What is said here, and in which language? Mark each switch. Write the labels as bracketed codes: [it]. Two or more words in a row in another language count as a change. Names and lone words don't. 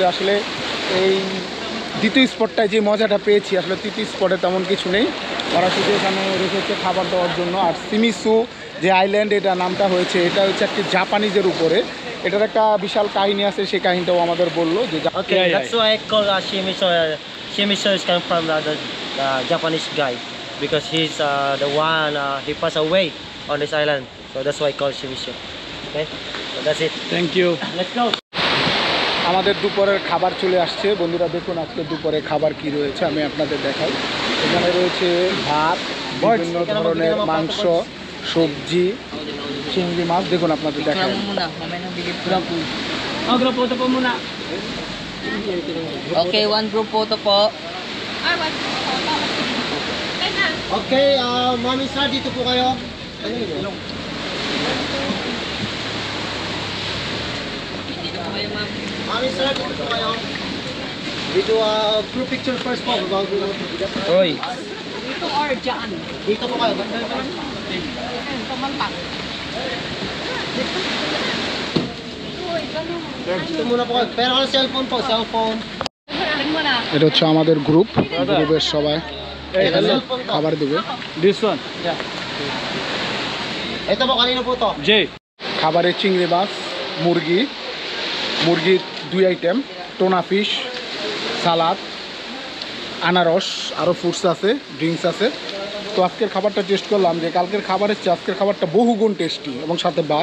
[bn] আসলে এই দ্বিতীয় স্পটটায় যে মজাটা পেয়েছি, আসলে তৃতীয় স্পটে তেমন কিছু নেই। ওরা শুধু এখানে রেখেছে খাবার দেওয়ার জন্য। আর সিমিসু যে আইল্যান্ড, এটা নামটা হয়েছে, এটা হচ্ছে একটি জাপানিজের উপরে। এটার একটা বিশাল কাহিনী আছে, সেই কাহিনীটাও আমাদের বললো যে [en] okay, that's why I call Shimizu. Shimizu is come from the Japanese guy because he's the one he passed away on this island, so that's why I call Shimizu. Okay, so that's it. thank you. Let's go. [bn] আমাদের দুপুরের খাবার চলে আসছে। বন্ধুরা দেখুন আজকে দুপুরে খাবার কি রয়েছে আমি আপনাদের দেখাই। এখানে রয়েছে ভাত, বিভিন্ন ধরনের মাংস, সবজি, চিংড়ি মাছ। দেখুন আপনাদের দেখাই। [tl] grupo po muna. [en] Okay, one group photo po. [tl] Okay, Mami Sir, dito po kayo. Ano yun? Mami Sir, dito po kayo. [en] Dito, group picture first po. Oy. [tl] Dito or dyan. Dito po kayo. Tumantak. Dito muna po kayo. Pero ang cellphone po, cellphone. Alam mo na. [bn] এটা হচ্ছে আমাদের গ্রুপের সবাই এখানে খাবার দেবে। [en] This one. [tl] Ito po, kanino po to? J. [bn] খাবারে চিংড়ি মাছ, মুরগির 2 আইটেম, [en] tuna fish, [bn] সালাদ, আনারস, আরও ফ্রুটস আছে, ড্রিঙ্কস আছে। তো আজকের খাবারটা টেস্ট করলাম যে কালকের খাবারের চেয়ে আজকের খাবারটা বহুগুণ টেস্টি এবং সাথে ভাত।